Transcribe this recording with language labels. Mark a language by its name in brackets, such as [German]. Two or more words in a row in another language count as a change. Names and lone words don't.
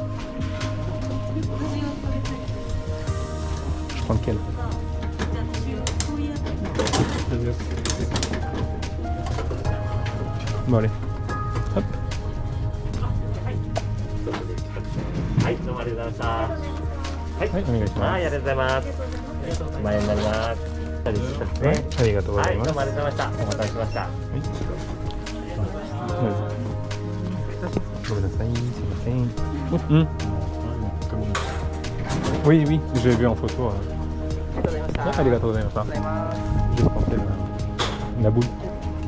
[French] Je prends lequel? Bon allez. Hop. Ouais, on va les faire. [Japanese] はい、ありがとうございます。前になります。はい、ありがとうございます。はい、どうもありがとうございました。お待たせしました。ごめんなさい、すいません。 [French] Oui, oui, j'ai vu en photo. Ah, [Japanese] ありがとうございました。 [French] Je pensais la boule.